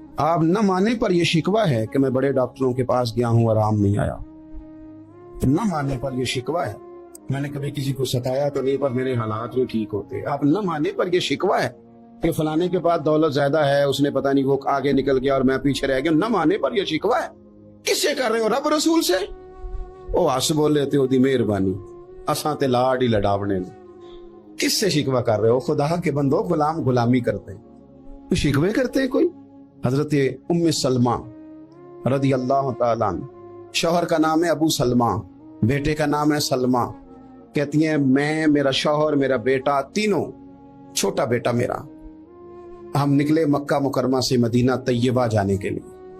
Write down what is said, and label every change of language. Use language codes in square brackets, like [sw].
[ur] آپ نہ مانے پر یہ شکوہ ہے کہ میں بڑے ڈاکٹروں کے پاس گیا ہوں آرام نہیں آیا. نہ ماننے پر یہ شکوہ ہے میں نے کبھی کسی کو ستایا تو نہیں پر میرے حالات میں ٹھیک ہوتے. آپ نہ ماننے پر یہ شکوہ ہے کہ فلانے کے پاس دولت زیادہ ہے، اس نے پتہ نہیں وہ آگے نکل گیا اور میں پیچھے رہ گیا. نہ ماننے پر یہ شکوہ ہے. کس سے کر رہے ہو؟ رب رسول سے. [pa] او ہس بولے تے دی مہربانی اساں تے لاڈ ہی لڈاونے. [ur] کس سے شکوہ کر رہے ہو؟ خدا کے بندو، غلام غلامی کرتے ہیں، شکوے کرتے ہیں کوئی. حضرت ام سلمہ رضی اللہ تعالیٰ عنہ، شوہر کا نام ہے ابو سلمہ، بیٹے کا نام ہے سلمہ. کہتی ہیں میں، میرا شوہر، میرا بیٹا، تینوں، چھوٹا بیٹا میرا، ہم نکلے مکہ مکرمہ سے مدینہ طیبہ جانے کے لیے.